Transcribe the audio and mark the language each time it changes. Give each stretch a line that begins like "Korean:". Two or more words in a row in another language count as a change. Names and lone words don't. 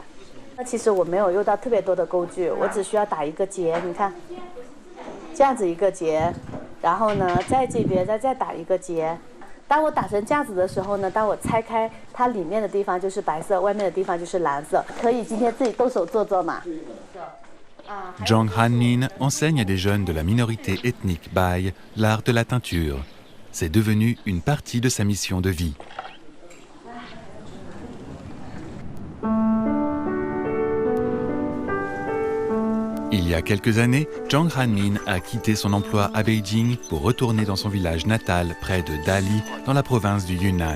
Chinese: 那其实我没有用到特别多的工具，我只需要打一个结，你看，这样子一个结，然后呢，在这边再打一个结。当我打成这样子的时候呢，当我拆开它里面的地方就是白色，外面的地方就是蓝色。可以今天自己动手做嘛。
French: Zhang Hanmin enseigne à des jeunes de la minorité ethnique Bai l'art de la teinture. C'est devenu une partie de sa mission de vie. Il y a quelques années, Zhang Hanmin a quitté son emploi à Beijing pour retourner dans son village natal près de Dali, dans la province du Yunnan.